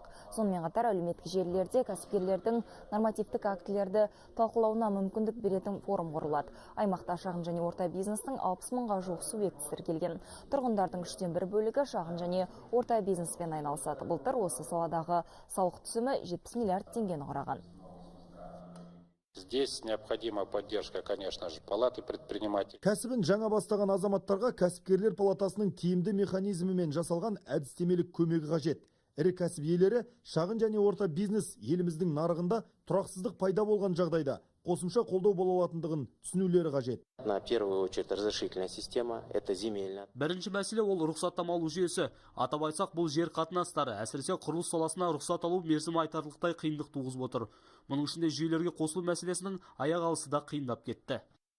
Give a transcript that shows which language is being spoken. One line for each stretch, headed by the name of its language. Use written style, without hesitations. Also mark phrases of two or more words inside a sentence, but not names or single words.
Kazakh: Сонымен қатар әлеуметтік желілерде кәсіпкерлердің нормативтік актілерді талқылауына мүмкіндік беретін форум құрылады. Аймақта шағын және орта бизнестің 60 мыңға жуық субъектісі тіркелген. Тұрғындардың 1/3 бөлігі шағын және орта бизнеспен айналысады. Былтыр осы саладағы салық түсімі 70 миллиард теңгені құраған.
Russian: Здесь необходима поддержка, конечно же, палаты предпринимателей.
Kazakh: Кәсібін жаңа бастаған азаматтарға кәсіпкерлер палатасының тиімді механизмімен жасалған әдістемелік көмегі қажет. Ірі кәсіп иелері шағын және орта бизнес еліміздің нарығында тұрақсыздық пайда болған жағдайда қосымша қолдау бола алатындығын түсінулері қажет.
Russian: На первую очередь разрешительная система, это земельная.
Kazakh: Бірінші мәселе ол рұқсаттама алу жүйесі. Атап айтсақ, бұл жер қатынастары, әсіресе құрылыс саласына рұқсат алу мерзімі айтарлықтай қиындық туғызып отыр. Мұның ішінде жүйелерге қосылу мәселесінің аяқ алысы да қиындап кетті.